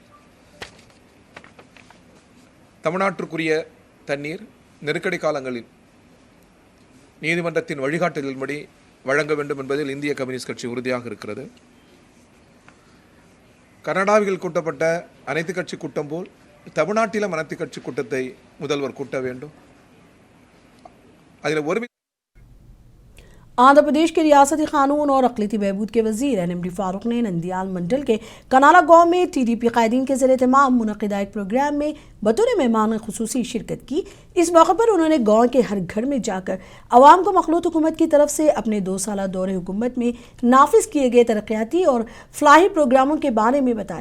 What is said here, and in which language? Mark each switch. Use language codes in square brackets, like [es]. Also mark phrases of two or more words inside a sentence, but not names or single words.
[ta] தமிழ்நாட்டிற்குரிய தண்ணீர் நெருக்கடி காலங்களில் நீதிமன்றத்தின் வழிகாட்டுதலின்படி வழங்க வேண்டும் என்பதில் இந்திய கம்யூனிஸ்ட் கட்சி உறுதியாக இருக்கிறது. கர்நாடகாவில் கூட்டப்பட்ட அனைத்து கட்சி கூட்டம் போல் தமிழ்நாட்டிலும் அனைத்து கட்சி கூட்டத்தை முதல்வர் கூட்ட வேண்டும். அதில் ஒரு [ur] آندھرا پردیش کے ریاستی قانون اور اقلیتی بہبود کے وزیر NMD فاروق نے نندیال منڈل کے کنالا گاؤں میں TDP قائدین کے ذریعے تمام منعقدہ ایک پروگرام میں بطور مہمان خصوصی شرکت کی. اس موقع پر انہوں نے گاؤں کے ہر گھر میں جاکر عوام کو مخلوط حکومت کی طرف سے اپنے 2 سالہ دور حکومت میں نافذ کیے گئے ترقیاتی اور فلاحی پروگراموں کے بارے میں بتایا.